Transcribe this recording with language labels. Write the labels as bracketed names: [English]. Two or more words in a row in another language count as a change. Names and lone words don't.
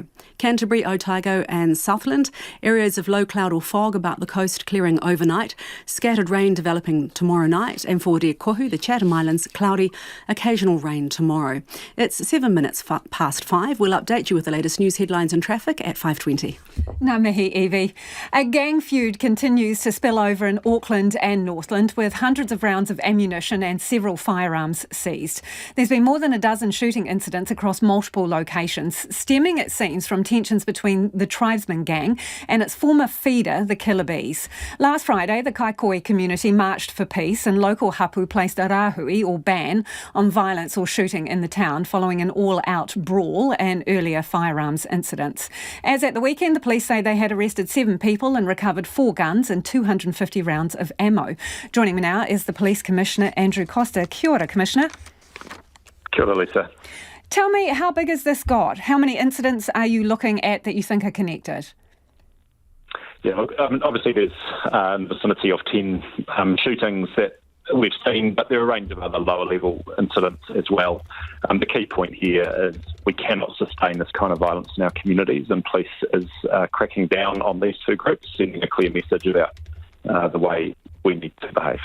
[English] Canterbury, Otago and Southland, areas of low cloud or fog about the coast clearing overnight. Scattered rain developing tomorrow night. And for Te Kohu, the Chatham Islands, cloudy, occasional rain tomorrow. It's 7 minutes past 5. We'll update you with the latest news headlines and traffic at 5:20. [Māori] Ngā mihi, Evie. [English] A gang feud continues to spill over in Auckland and Northland with hundreds of rounds of ammunition and several firearms seized. There's been more than a dozen shooting incidents across multiple locations, stemming, it seems, from tensions between the tribesman gang and its former feeder, the Killer Bees. Last Friday, the Kaikoi community marched for peace and local hapu placed a rahui or ban on violence or shooting in the town following an all-out brawl and earlier firearms incidents. As at the weekend, the police say they had arrested 7 people and recovered 4 guns and 250 rounds of ammo. Joining me now is the Police Commissioner, Andrew Costa. [Māori] Kia ora, Commissioner. Kia ora, Lisa. [English] Tell me, how big has this got? How many incidents are you looking at that you think are connected? Yeah, look, obviously there's in the vicinity of 10 shootings that we've seen, but there are a range of other lower level incidents as well. The key point here is we cannot sustain this kind of violence in our communities, and police is cracking down on these two groups, sending a clear message about the way we need to behave.